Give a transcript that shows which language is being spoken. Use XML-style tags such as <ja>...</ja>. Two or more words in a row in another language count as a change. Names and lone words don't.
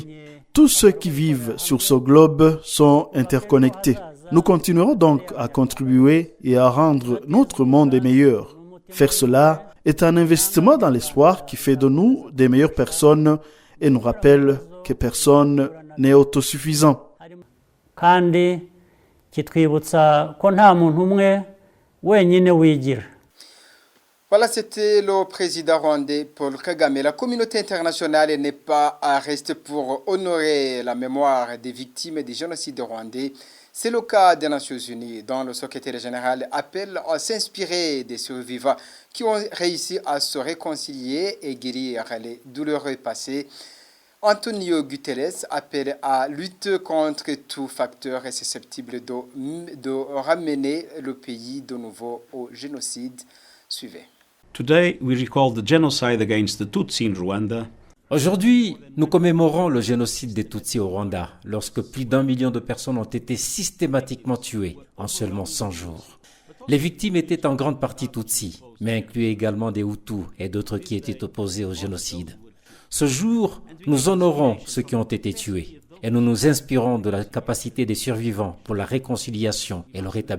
<fr>Tous ceux qui vivent sur ce globe sont interconnectés. Nous continuerons donc à contribuer et à rendre notre monde meilleur. Faire cela est un investissement dans l'espoir qui fait de nous des meilleures personnes et nous rappelle que personne n'est autosuffisant.</fr> <rw>Kandi kitwibutsa ko nta muntu umwe wenyine wigira.</rw> <fr>Voilà, c'était le président rwandais Paul Kagame. La communauté internationale n'est pas à rester pour honorer la mémoire des victimes du génocide rwandais. C'est le cas des Nations Unies, dont le secrétaire général appelle à s'inspirer des survivants qui ont réussi à se réconcilier et guérir les douloureux passés. Antonio Guterres appelle à lutter contre tout facteur susceptible de ramener le pays de nouveau au génocide. Suivez.</fr> <en>Today we recall the genocide against the Tutsi in Rwanda.</en> <fr>Aujourd'hui, nous commémorons le génocide des Tutsis au Rwanda, lorsque plus d'1 million de personnes ont été systématiquement tuées en seulement 100 jours. Les victimes étaient en grande partie Tutsis, mais incluaient également des Hutus et d'autres qui étaient opposés au génocide. Ce jour, nous honorons ceux qui ont été tués et nous nous inspirons de la capacité des survivants pour la réconciliation et le rétablissement.</fr>